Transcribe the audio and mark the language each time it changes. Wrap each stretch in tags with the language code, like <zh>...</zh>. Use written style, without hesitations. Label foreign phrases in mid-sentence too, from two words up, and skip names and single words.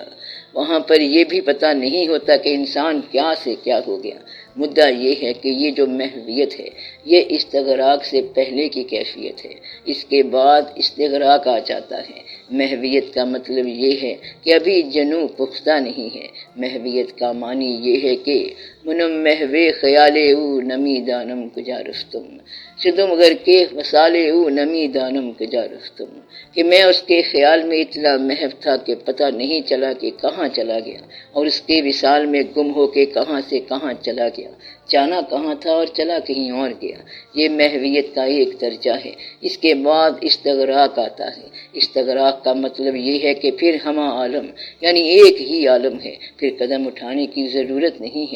<ur>وہاں پر یہ بھی پتہ نہیں ہوتا کہ انسان کیا سے کیا ہو گیا۔ مدعا یہ ہے کہ یہ جو محویت ہے یہ استغراق سے پہلے کی کیفیت ہے، اس کے بعد استغراق آ جاتا ہے۔ محویت کا مطلب یہ ہے کہ ابھی جنوں پختہ نہیں ہے۔ محویت کا معنی یہ ہے کہ</ur> <fa>منم محوے خیالے او نمی دانم کجا رفتم، شدم گر کے وسالے او نمی دانم کجا رفتم،</fa> <ur>کہ میں اس کے خیال میں اتنا محو تھا کہ پتہ نہیں چلا کہ کہاں چلا گیا، اور اس کے وصال میں گم ہو کے کہاں سے کہاں چلا گیا، جانا کہاں تھا اور چلا کہیں اور گیا۔ یہ محویت کا ایک درجہ ہے۔ اس کے بعد استغراق آتا ہے۔ استغراق کا مطلب یہ ہے کہ پھر ہمہ عالم، یعنی ایک ہی عالم ہے، پھر قدم اٹھانے کی ضرورت نہیں ہے۔</ur>